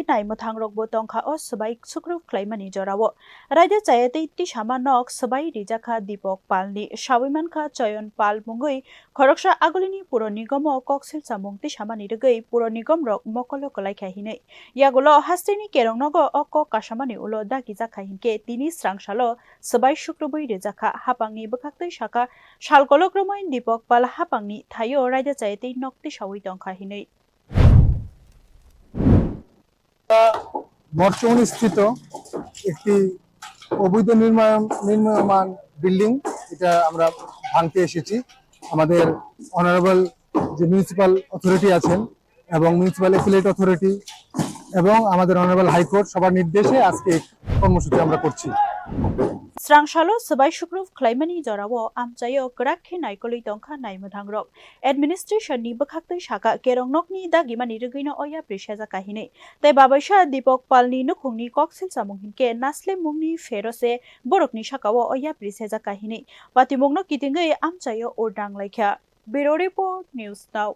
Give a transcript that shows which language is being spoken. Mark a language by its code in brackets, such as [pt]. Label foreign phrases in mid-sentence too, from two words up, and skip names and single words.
[trp] naimuthang rok bo tongkha o sabai sukrub khlaimani jorawo raida chayate tisama nok sabai rijakha Dipok Palni Shawimankha Choyanpal mungoi khoroksha agolini puronigomo koksil chamung tisamani rugui puronigom rok mokolo kolaikha hinai yagulo hasteni kerongnogo oko kasamani ulo dagi jakha hinke tini srangshalo sabai shukrubui rejakha hapangni bwkhaktui saka salkolokromoi Dipok Pal hapangni thayo raida chayate nokti sawi tongkha hinai [bn] বর্তমানে স্থিত একটি অবৈধ নির্মাণ বিল্ডিং এটা আমরা ভাঙতে এসেছি আমাদের অনারেবল যে [en] municipal authority [bn] আছেন এবং [en] municipal appellate authority [bn] এবং আমাদের [en] honourable High Court [bn] সবার নির্দেশে আজকে কর্মসূচি আমরা করছি [trp] Srangshalo sabai shukruf khlaimani jorawo amchayo grakhe naikoli tongkha naimudhang rok administration ni bwkhaktui saka kerongnokni dagimani rugino oya prishaja kahine tai babaisha Dipok Palni nukhungni koksil chamung hinke nasle mungni ferose borokni sakawo oya prishaja kahine patimungno kitingei amchayo urdang laikha [en] Bureau Report News Now